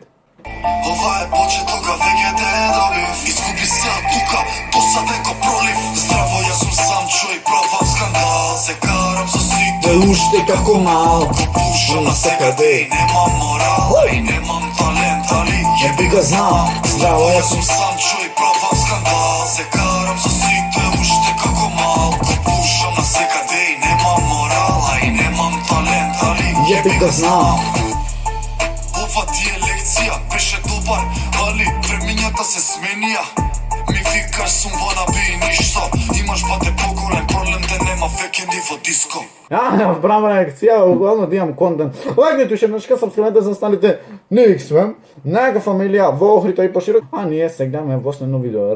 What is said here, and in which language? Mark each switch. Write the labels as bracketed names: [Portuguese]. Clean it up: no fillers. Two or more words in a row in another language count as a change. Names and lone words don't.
[Macedonian] Ова е почетока, веќе те добив. Изгуби се од тука, досаден ко пролив. Здраво, јас сум сам човек, пробам скандал. Се карам со сите уште како малку, пушам на секаде и немам морал. И немам талент, али [Serbian] jebi ga znam. [Macedonian] Здраво, јас Јас сум сам човек, пробам скандал. Се карам со сите уште како малку, пушам на секаде и немам морал. И немам талент, али [Serbian] jebi ga znam. [Macedonian] Ова ти е лекција, беше добар, али времењата се сменија. Ми викаш сум wannabe и ништо, имаш бате поголем проблем да нема векенди во диско. Права реакција, углавно да имам контент. Лайкнете уште еднашка, сабскрибнете за останалите Никсвем, најака фамилија во Охрита и поширок, а ние се гледаме во следно видео.